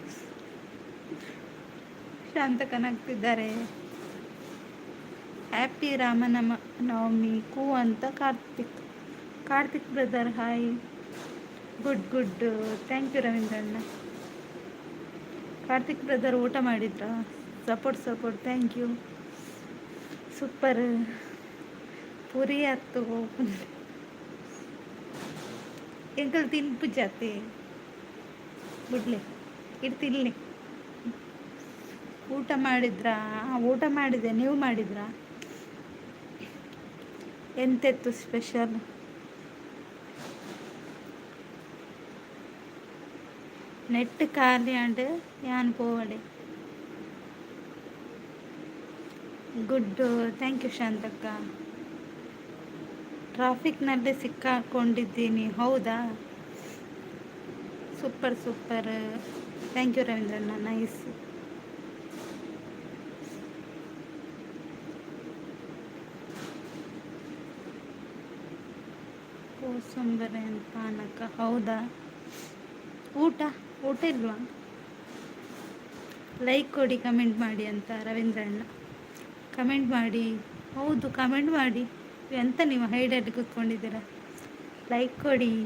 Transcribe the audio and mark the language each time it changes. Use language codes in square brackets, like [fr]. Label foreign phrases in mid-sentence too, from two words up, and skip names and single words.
[kn] ಶಾಂತಕ್ಕ ನಗ್ತಿದ್ದಾರೆ ಹ್ಯಾಪಿ ನವಮಿ ಕೂ ಅಂತ ಕಾರ್ತಿಕ್ [en] brother hi good thank you [kn] ರವೀಂದ್ರಣ್ಣ ಕಾರ್ತಿಕ್ ಬ್ರದರ್ ಊಟ ಮಾಡಿದ್ರ ಸಪೋರ್ಟ್ [en] thank you super [kn] ಪುರಿ ಹತ್ತು [tcy] ಎಂಕಲ್ ತಿನ್ಪು ಜಾತಿ ಬಿಡ್ಲಿ ತಿನ್ಲಿ [kn] ಊಟ ಮಾಡಿದ್ರಾ ಊಟ ಮಾಡಿದೆ ನೀವು ಮಾಡಿದ್ರಾ ಎಂತೆತ್ತು ಸ್ಪೆಷಲ್ [tcy] ನೆಟ್ ಖಾಲಿ ಆಂಡ್ ಯಾನ್ ಪೋವಡೆ [en] good thank you [kn] ಶಾಂತಕ್ಕ ಟ್ರಾಫಿಕ್ನಲ್ಲಿ ಸಿಕ್ಕಾಕೊಂಡಿದ್ದೀನಿ ಹೌದಾ [en] super thank you [kn] ರವೀಂದ್ರಣ್ಣ ನೈಸ್ ಕೋಸಂಬರಿ ಪಾನಕ ಹೌದಾ ಊಟ ಇಲ್ವಾ ಲೈಕ್ ಕೊಡಿ ಕಮೆಂಟ್ ಮಾಡಿ ಅಂತ ರವೀಂದ್ರಣ್ಣ ಕಮೆಂಟ್ ಮಾಡಿ ಹೌದು ಕಮೆಂಟ್ ಮಾಡಿ ಎಂತ ನೀವು ಹೈಡಲ್ಲಿ ಕೂತ್ಕೊಂಡಿದ್ದೀರಾ ಲೈಕ್ ಕೊಡಿ